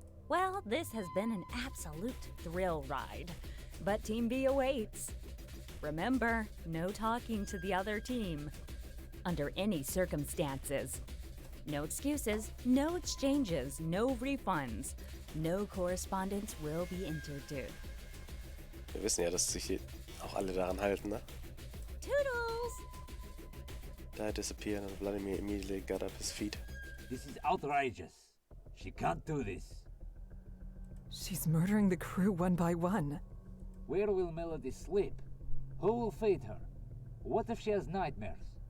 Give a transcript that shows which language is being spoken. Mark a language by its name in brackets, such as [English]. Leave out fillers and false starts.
[English] Well, this has been an absolute thrill ride, but Team B awaits. Remember, no talking to the other team. under any circumstances. No excuses, no exchanges, no refunds. No correspondence will be entered to. [German] Wir wissen ja, dass sich hier auch alle daran halten, ne? [English] Toodles! Di disappeared and Vladimir immediately got up his feet. This is outrageous. She can't do this. She's murdering the crew one by one. Where will Melody sleep? Who will feed her? What if she has nightmares?